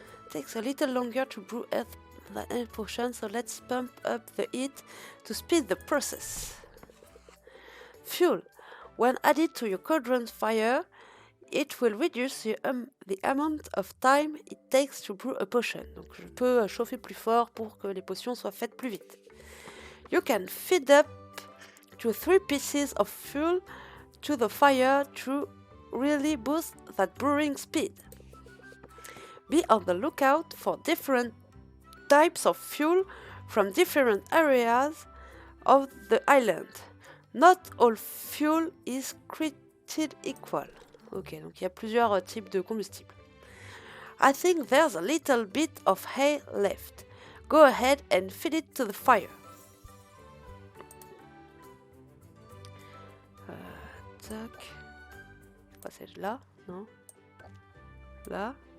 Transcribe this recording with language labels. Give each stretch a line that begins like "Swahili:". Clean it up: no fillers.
English: Takes a little longer to brew the health potion, so let's pump up the heat to speed the process. Fuel. When added to your cauldron's fire, it will reduce the amount of time it takes to brew a potion.
French: Donc je peux chauffer plus fort pour que les potions soient faites plus vite.
English: You can feed up to 3 pieces of fuel to the fire to really boost that brewing speed. Be on the lookout for different types of fuel from different areas of the island. Not all fuel is created equal.
French: Ok, donc il y a plusieurs types de combustible.
English: I think there's a little bit of hay left. Go ahead and feed it to the fire.
French: Tac. C'est là, non? Là?